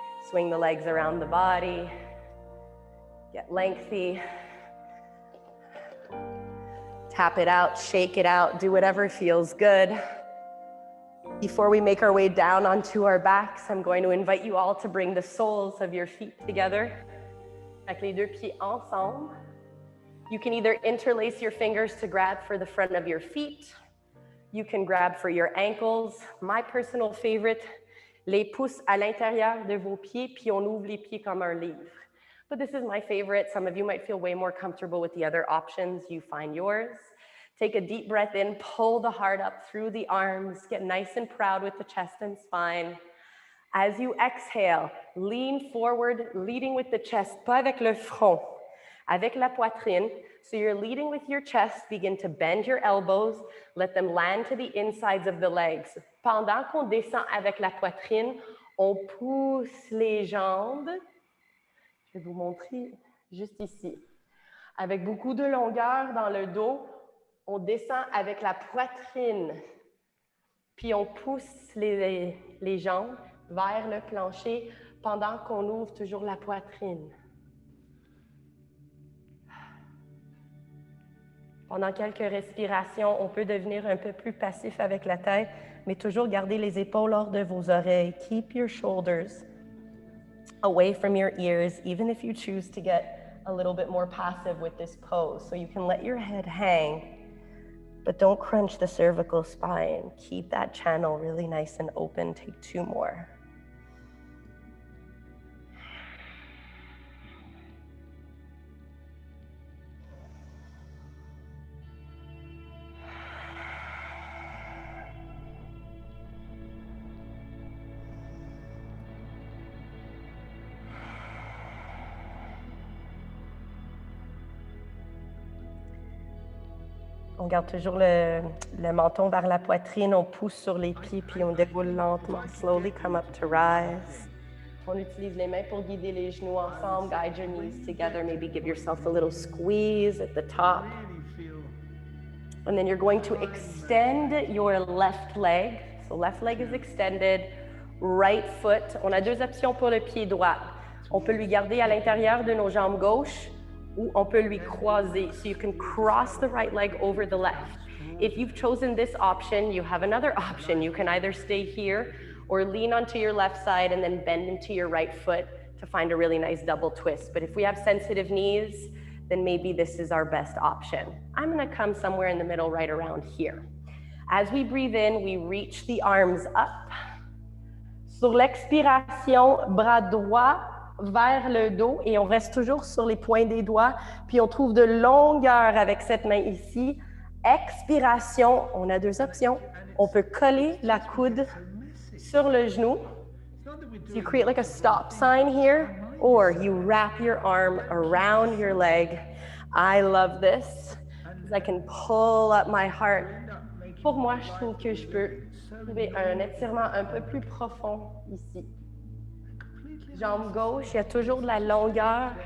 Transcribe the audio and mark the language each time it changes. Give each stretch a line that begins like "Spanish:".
English: Swing the legs around the body. Get lengthy. Tap it out, shake it out, do whatever feels good. Before we make our way down onto our backs, I'm going to invite you all to bring the soles of your feet together.
French: Avec les deux pieds ensemble.
English: You can either interlace your fingers to grab for the front of your feet. You can grab for your ankles. My personal favorite,
French: les pouces à l'intérieur de vos pieds, puis on ouvre les pieds comme un livre.
English: But this is my favorite. Some of you might feel way more comfortable with the other options. You find yours. Take a deep breath in, pull the heart up through the arms, get nice and proud with the chest and spine. As you exhale, lean forward, leading with the chest,
French: pas avec le front, avec la poitrine.
English: So you're leading with your chest, begin to bend your elbows, let them land to the insides of the legs.
French: Pendant qu'on descend avec la poitrine, on pousse les jambes. Je vais vous montrer juste ici. Avec beaucoup de longueur dans le dos, on descend avec la poitrine. Puis on pousse les jambes vers le plancher pendant qu'on ouvre toujours la poitrine. Pendant quelques respirations, on peut devenir un peu plus passif avec la tête, mais toujours garder les épaules hors de vos oreilles.
English: Keep your shoulders away from your ears, even if you choose to get a little bit more passive with this pose. So you can let your head hang, but don't crunch the cervical spine. Keep that channel really nice and open. Take 2 more.
French: On garde toujours le menton vers la poitrine, on pousse sur les pieds, puis on déroule lentement.
English: Slowly come up to rise.
French: On utilise les mains pour guider les genoux ensemble.
English: Guide your knees together. Maybe give yourself a little squeeze at the top. And then you're going to extend your left leg. So left leg is extended. Right foot.
French: On a 2 options pour le pied droit. On peut lui garder à l'intérieur de nos jambes gauches, ou on peut lui croiser.
English: So you can cross the right leg over the left. If you've chosen this option, you have another option. You can either stay here or lean onto your left side and then bend into your right foot to find a really nice double twist. But if we have sensitive knees, then maybe this is our best option. I'm gonna come somewhere in the middle, right around here. As we breathe in, we reach the arms up.
French: Sur l'expiration, bras droit vers le dos et on reste toujours sur les points des doigts, puis on trouve de longueur avec cette main ici. Expiration, on a 2 options. On peut coller la coude sur le genou.
English: So you create like a stop sign here, or you wrap your arm around your leg. I love this because I can pull up my heart.
French: Pour moi, je trouve que je peux trouver un étirement un peu plus profond ici. Jambe gauche, il y a toujours de la longueur.